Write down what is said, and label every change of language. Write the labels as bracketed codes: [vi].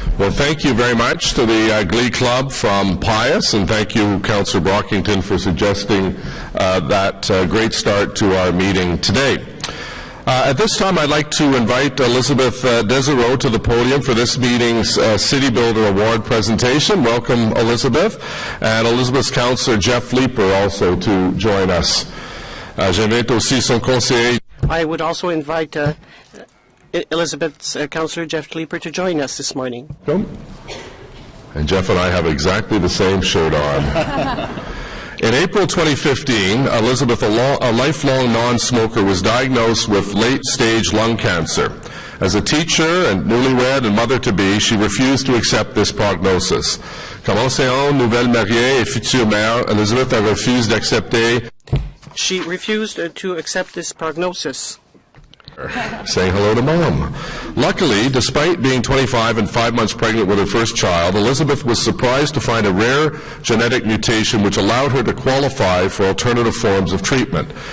[en] thank you very much to the Glee Club from Pius, and thank you, Councillor Brockington, for suggesting that great start to our meeting today. At this time, I'd like to invite Elizabeth Desereau to the podium for this meeting's City Builder Award presentation. Welcome, Elizabeth. And Elizabeth's Councillor Jeff Leeper also to join us. [fr] J'invite aussi son conseiller. [en] I would also invite Elizabeth's Councillor Jeff Leeper to join us this morning. And Jeff and I have exactly the same shirt on. In April 2015, Elizabeth, a lifelong non-smoker, was diagnosed with late-stage lung cancer. As a teacher and newlywed and mother-to-be, she refused to accept this prognosis. [fr] Comme enseignante, nouvelle mariée et future mère, Elizabeth [en] refused [fr] d'accepter. [en] She refused to accept this prognosis. Saying hello to Mom. Luckily, despite being 25 and 5 months pregnant with her first child, Elizabeth was surprised to find a rare genetic mutation which allowed her to qualify for alternative forms of treatment.